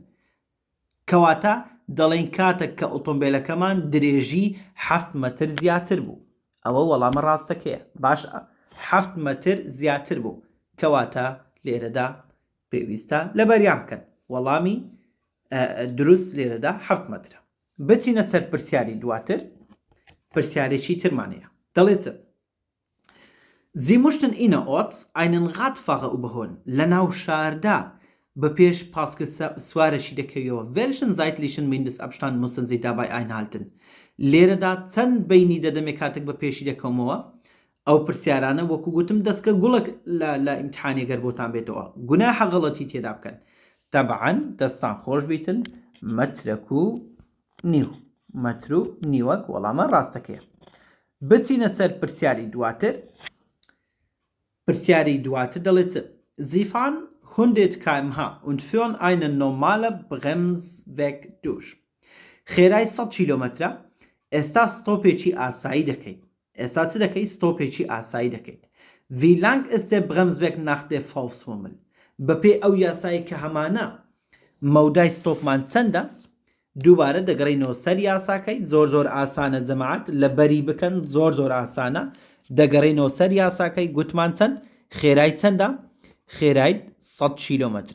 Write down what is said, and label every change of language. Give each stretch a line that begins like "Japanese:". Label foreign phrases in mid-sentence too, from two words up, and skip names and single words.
Central Kurdish: کەواتە دەڵێن کاتێک کە ئۆتۆمبیلەکەمان درێژی 7 مەتر زیاتر بوو، ئەوە وەڵامە ڕاستەکەیە. باش 7 مەتر زیاتر بوو، کەواتە لێرەدا پێویستە لەبەریان بکەن. وەڵامی دروست لێرەدا 7 مەترە. بچینە سەر پرسیاری دواتر. پرسیارێکی ترمانەیە، دەڵێت
German: Sie möchten innerorts einen Radfahrer überholen.
Central Kurdish: لە ناو شاردا بە پێش پاسکە سوارەشی دەکەویەوە.
German: Welchen zeitlichen Mindestabstand müssen Sie dabei einhalten?
Central Kurdish: لێرەدا چەند بینی دەدەمێ کاتێک بە پێشی دەکەمەوە؟ ئەو پرسیارانە وەکو گوتم دەستکە گوڵک لە ئیمتحانێگەر بۆتان بێتەوە، گوناحە غەڵەتی تێدا بکەن. تەبعەن دەستان خۆش بیتن مەترەک و نیو، مەتر و نیوەک وەڵامە ڕاستەکەیە. بچینە سەر پرسیاری دواتر. پرسیاری دواتر دەڵێت
German: Sie fahren 100 km/h und führen einen normalen Bremsweg durch.
Central Kurdish: خێرای 100 کیلۆمەترە، ئێستا ستۆپێکی ئاسایی دەکەیت. ئێستا چ دەکەیت؟ ستۆپێکی ئاسایی دەکەیت.
German: Wie lang ist der Bremsweg nach der Faustformel?
Central Kurdish: بەپێ ئەو یاسایی کە هەمانە مەودای ستۆپمان چەندە؟ دووبارە دەگەڕینەوە سەر یاساکەی، زۆر ئاسانە جەماعەت، لە بەری بکەن زۆر ئاسانە. دەگەڕینەوە سەر یاساکەی، گوتمان چەند؟ خێرای چەندە؟ خێرای 100 کیلۆمەتر.